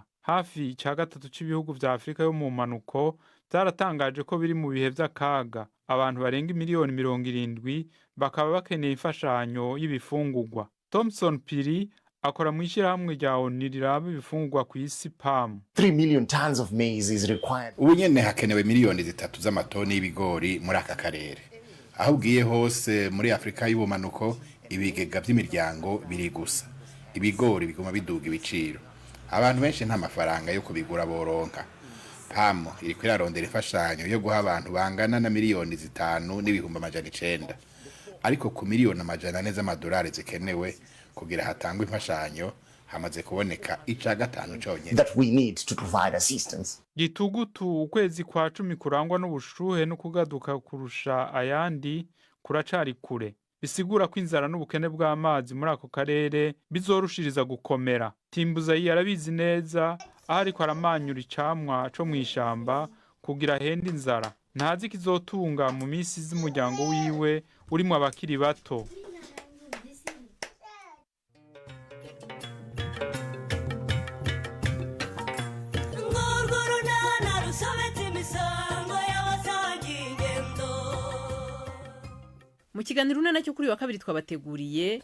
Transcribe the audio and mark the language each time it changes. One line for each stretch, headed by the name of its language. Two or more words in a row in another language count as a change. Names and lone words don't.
Rundi: Hafi ca gatatu c'ibihugu vya Afrika yo mu manuko byaratangaje ko biri mu bihe vy'akaga. Abantu barenga miliyoni 70 bakaba bakeneye imfashanyo y'ibifungurwa. Thompson Piri akora mu ishirahamwe rya ONU riraba ibifungurwa ku isi PAM.
English: 3 million tons of maize is required.
Rundi: Ubu nyene hakenewe miliyoni 3 z'amatoni y'ibigori muri aka karere. Aho ugiye hose muri Afrika y'ubumanuko ibigega by'imiryango biri gusa. Ibigori biguma biduga ibiciro. Abantu benshi nta mafaranga yo kubigura boronka. PAM iri kwirarondera imfashanyo yo guha abantu bangana na miliyoni 5 n'ibihumbi 900. Ariko ku miliyoni 400 z'amadolari zikenewe kugira hatangwe imfashanyo hamaze kuboneka ica gatanu cyonyene.
English: That we need to provide assistance.
Rundi: Gitugutu ukwezi kwa 10 kurangwa n'ubushuhe no kugaduka kurusha ayandi kuracari kure. Bisigura ko inzara n'ubukene bw'amazi muri ako karere bizorushiriza gukomera. Timbuzayi arabizi neza ariko aramanyura icamwa co mwishamba kugira hende inzara. Ntazi kizotunga mu misi z'umuryango wiwe urimo abakiri bato. Mu kiganiro nacyo kuri wa kabiri twabateguriye